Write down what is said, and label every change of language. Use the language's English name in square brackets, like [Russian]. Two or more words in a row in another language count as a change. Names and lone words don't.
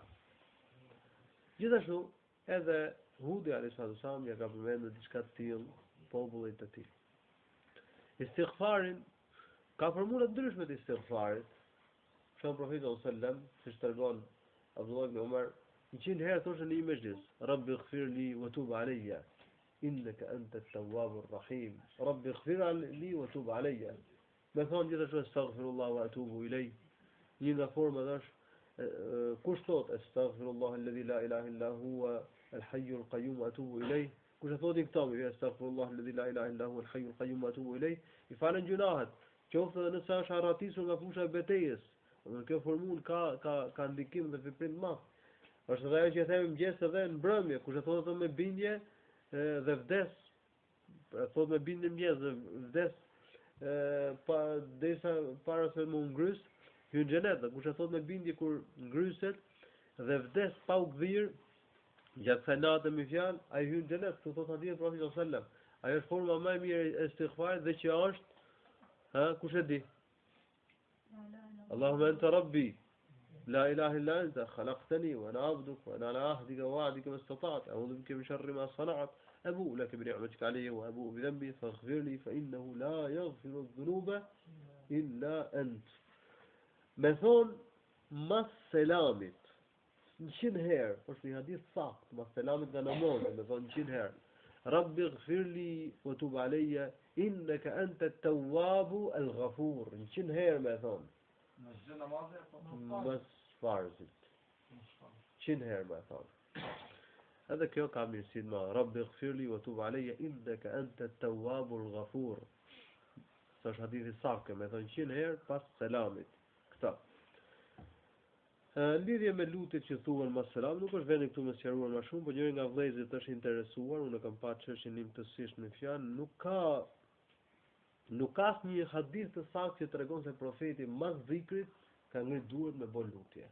[Albanian] Gjithashtu, edhe Hudi [Arabic] عليه السلام [Albanian] ja ka përmendur diçka të tillë popullit të tij. Istighfarin ka formula të ndryshme të istighfarit. Shon profeti [Arabic] صلى الله عليه وسلم, [Albanian] siç tregon Abdullah ibn Umar, 100 herë thoshte në një mezhlis, [Arabic] رب اغفر لي وتب علي. إنك أنت التواب الرحيم رب اغفر لي وتوب علي. [Albanian] Me thonë gjithashtu [Arabic] أستغفر الله وأتوب إليه. [Albanian] Një nga format është kush thot [Arabic] أستغفر الله الذي لا إله إلا هو الحي القيوم وأتوب إليه. [Albanian] Kush e thotë këto me [Arabic] أستغفر الله الذي لا إله إلا هو الحي القيوم وأتوب إليه, [Albanian] I falen gjunahet. Qoftë edhe nëse është harratisur nga fusha e betejës. Kjo formulë ka ndikim dhe veprim të madh. Është edhe ajo që e themi mëngjes edhe në mbrëmje, kush e thotë me bindje dhe vdes, thotë me bindje mëngjes dhe vdes para se më ngrys, hyn xhenet. Kush e thot me bindje kur ngryset dhe vdes pa u gdhir, gjatë kësaj nate me fjalë, ai hyn xhenet, kështu thot hadith Profeti [Arabic] صلى الله عليه وسلم. [Albanian] Ajo është forma më e mirë e istighfarit dhe që është, kush e di? [Arabic] اللهم أنت ربي لا إله إلا أنت خلقتني وأنا عبدك وأنا على عهدك ووعدك ما استطعت أعوذ بك من شر ما صنعت. أبوء لك بنعمتك علي وأبوء بذنبي فاغفر لي فإنه لا يغفر الذنوب إلا أنت. [Albanian] Me thonë mas selamit 100 herë, është një hadith sakt, mas selamit nga namazë, me thonë 100 herë. [Arabic] رب اغفر لي وتب علي إنك أنت التواب الغفور. [Albanian] 100 herë me thonë. Mas farzit. 100 herë me thonë. Edhe kjo ka mirësinë më. [Arabic] رب اغفر لي وتب علي إنك أنت التواب الغفور. [Albanian] Sa është hadithi sakt, me thonë 100 herë pas selamit. Këta. Lidhje me lutjet që thuhen mas selam, nuk është vendi këtu me sqaruar më shumë, por njëri nga vëllezërit është interesuar, unë kam parë çështjen imtësisht në fjalë, nuk ka asnjë hadith të saktë që tregon se profeti mas dhikrit ka ngrit duart me bën lutje.